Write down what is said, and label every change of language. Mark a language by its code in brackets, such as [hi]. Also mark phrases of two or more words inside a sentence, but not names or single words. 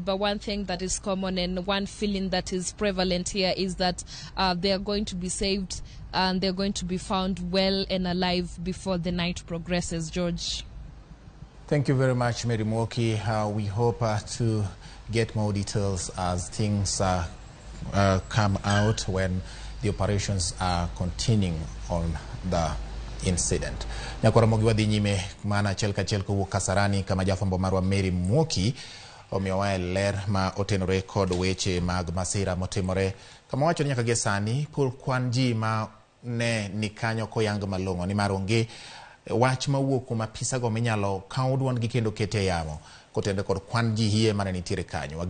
[en] But one thing that is common and one feeling that is prevalent here is that they are going to be saved and they're going to be found well and alive before the night progresses. George. Thank you very much, Mary Mwoki. We hope to get more details as things come out when the operations are continuing on the incident. [luo] Ramogi wadhi nyime mana achiel kachiel kowuok Kasarani kama jafwambo marwa Mary Mwoki omiyowa ler ma otenore kod weche mag masira motimore. Kama wacho nyaka gie sani pur kwan ji ma ne ni kanyo koyang malong'o ni mar onge wach mawuok kuom apisago minyalo kaw duondgi kendo kete yamo kotende kod kwan ji hie mane nitiere kanyo.